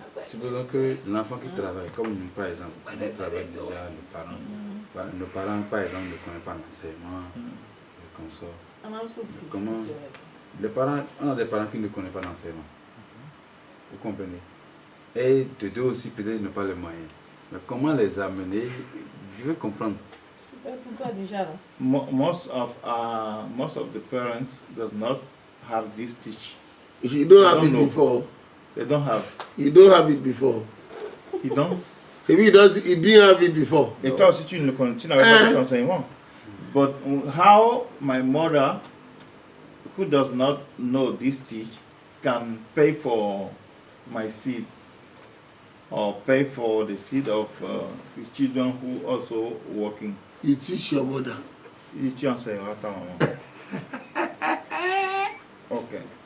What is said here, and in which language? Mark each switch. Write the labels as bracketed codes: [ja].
[fr] Supposons que l'enfant qui travaille, comme nous par exemple, nous travaillons déjà nos parents. Nos parents par exemple ne connaissent pas l'enseignement, le consort. Comment Les parents, on a des parents qui ne connaissent pas l'enseignement. Vous comprenez? Et de deux aussi, peut-être, n'ont pas les moyens. Mais comment les amener? Je veux comprendre. Pour toi déjà, là. [en] Most of the parents does not have this teach. You don't have it before. They don't have. You don't have it before. You don't? Maybe he didn't have it before. [fr] Et toi aussi, tu n'avais pas cet enseignement. [en] But how my mother, who does not know this teach, can pay for my seed or pay for the seed of his children who also working? You teach your mother. [fr] Tu enseigneras ta maman. [en] Ok.